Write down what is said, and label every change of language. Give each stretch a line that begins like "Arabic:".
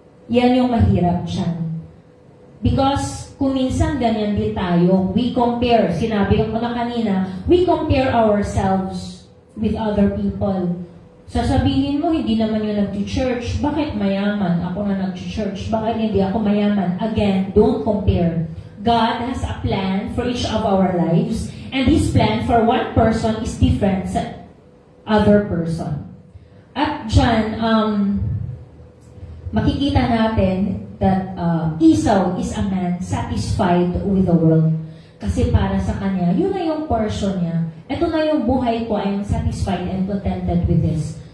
Filipino: Yan yung mahirap siya. Because kung minsan ganyan din tayo, we compare, sinabi ko na kanina,
English: we compare ourselves with other people.
Filipino: Sasabihin mo, hindi naman yung nag-church. Bakit mayaman? Ako na nag-church. Bakit hindi ako mayaman?
English: Again, don't compare. God has a plan for each of our lives, and His plan for one person is different sa other person.
Filipino: At dyan, makikita natin
English: that Esau is a man satisfied with the world.
Filipino: Kasi para sa kanya, yun na yung portion niya. Ito na yung buhay ko,
English: I am satisfied and contented with this.